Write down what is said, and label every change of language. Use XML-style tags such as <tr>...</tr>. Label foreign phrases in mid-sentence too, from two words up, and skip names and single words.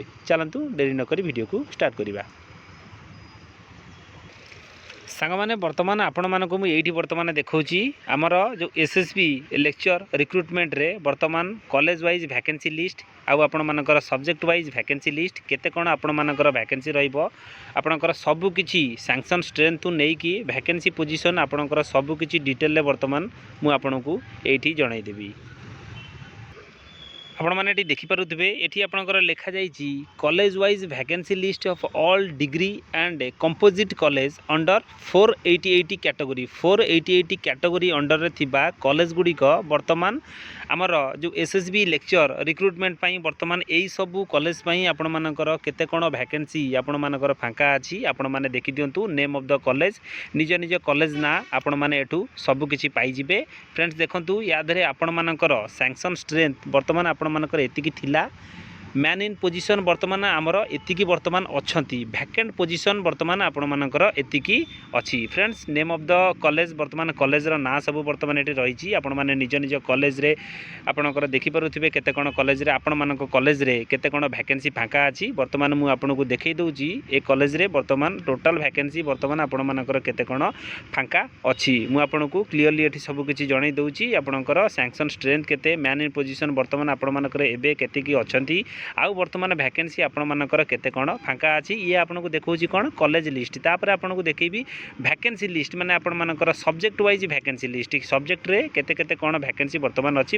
<or>ଚାଲନ୍ତୁ ଡେରି ନ କରି ଭିଡିଓ କୁ ଷ୍ଟାର୍ଟ କରିବା। ସାଙ୍ଗ ମାନେ ବର୍ତ୍ତମାନ ଆପଣ ମାନଙ୍କୁ ମୁଁ ଏଠି ବର୍ତ୍ତମାନ ଦେଖାଉଛି ଆମର ଯୋ ଏସଏସବି</or> <en>lecture recruitment</en> <or>ରେ ବର୍ତ୍ତମାନ</or> <en>college wise vacancy list</en> <or>ଆଉ ଆପଣ ମାନଙ୍କର</or> <en>subject wise vacancy list</en> <or>କେତେ କେଉଁ ଆପଣ ମାନଙ୍କର ଭ୍ୟାକେନ୍ସି ରହିବ ଆପଣଙ୍କର ସବୁ କିଛି</or> <en>sanction strength</en> <or>ଟୁ ନାଇଁ କି</or> <en>vacancy position</en> <or>ଆପଣଙ୍କର ସବୁ କିଛି ଡିଟେଲ ରେ ବର୍ତ୍ତମାନ ମୁଁ ଆପଣଙ୍କୁ ଏଠି ଜଣାଇ ଦେବି। ଆପଣ ମାନେ ଏଠି ଦେଖି ପାରୁଥିବେ ଏଠି ଆପଣଙ୍କର ଲେଖା ଯାଇଛି</or> <en>college wise vacancy list of all degree and composite college under 480 category 480 category under</en> <or>ରେ ଥିବା କଲେଜ ଗୁଡିକୁ ବର୍ତ୍ତମାନ ଆମର ଯୋ ଏସଏସବି</or> <en>lecture recruitment</en> <or>ପାଇଁ ବର୍ତ୍ତମାନ ଏଇ ସବୁ କଲେଜ ପାଇଁ ଆପଣ ମାନଙ୍କର କେତେ କେଉଁ ଭ୍ୟାକେନ୍ସି ଆପଣ ମାନଙ୍କର ଫାଙ୍କା ଅଛି ଆପଣ ମାନେ ଦେଖି ଦିଅନ୍ତୁ</or> <en>name of the college</en> <or>ନିଜ ନିଜ କଲେଜ ନା ଆପଣ ମାନେ ଏଠୁ ସବୁ କିଛି ପାଇ ଯିବେ। ଫ୍ରେଣ୍ଡ୍ସ ଦେଖନ୍ତୁ ଯାଦ ରେ ଆପଣ ମାନଙ୍କର</or> <en>sanction strength</en> <or>ବର୍ତ୍ତମାନ ଆପଣ ମାନଙ୍କର ଏତିକି ଥିଲା</or> <en>man in position</en> <or>ବର୍ତ୍ତମାନ ଆମର ଏତିକି ବର୍ତ୍ତମାନ ଅଛନ୍ତି</or> <en>vacant position</en> <or>ବର୍ତ୍ତମାନ ଆପଣ ମାନଙ୍କର ଏତିକି ଅଛି।</or> <en>friends name of the college</en> <or>ବର୍ତ୍ତମାନ କଲେଜ ର ନା ସବୁ ବର୍ତ୍ତମାନ ଏଠି ରହିଛି ଆପଣ ମାନେ ନିଜ ନିଜ କଲେଜ ରେ ଆପଣଙ୍କର ଦେଖି ପାରୁଥିବେ କେତେ କେଉଁ କଲେଜ ରେ ଆପଣ ମାନଙ୍କ କଲେଜ ରେ କେତେ କେଉଁ ଭ୍ୟାକେନ୍ସି ଫାଙ୍କା ଅଛି ବର୍ତ୍ତମାନ ମୁଁ ଆପଣଙ୍କୁ ଦେଖାଇ ଦେଉଛି ଏ କଲେଜ ରେ ବର୍ତ୍ତମାନ</or> <en>total vacancy</en> <or>ବର୍ତ୍ତମାନ ଆପଣ ମାନଙ୍କର କେତେ କେଉଁ ଫାଙ୍କା ଅଛି ମୁଁ ଆପଣଙ୍କୁ କ୍ଲିଅରଲି ଏଠି ସବୁ କିଛି ଜଣାଇ ଦେଉଛି ଆପଣଙ୍କର</or> <en>sanction strength</en> <or>କେତେ</or> <en>man in position</en> <or>ବର୍ତ୍ତମାନ ଆପଣ ମାନଙ୍କର ଏବେ କେତେ କି ଅଛନ୍ତି ଆଉ ବର୍ତ୍ତମାନ ଭ୍ୟାକେନ୍ସି ଆପଣ ମାନଙ୍କର କେତେ କେଉଁ ଫାଙ୍କା ଅଛି ଯେ ଆପଣଙ୍କୁ ଦେଖାଉଛି କେଉଁ</or> <en>college list</en> <or>ତାପରେ ଆପଣଙ୍କୁ ଦେଖାଇବି</or> <en>vacancy list</en> <or>ମାନେ ଆପଣ ମାନଙ୍କର</or> <en>subject wise vacancy list</en> <or>ସବ୍ଜେକ୍ଟ ରେ କେତେ କେତେ କେଉଁ ଭ୍ୟାକେନ୍ସି ବର୍ତ୍ତମାନ ଅଛି।</or>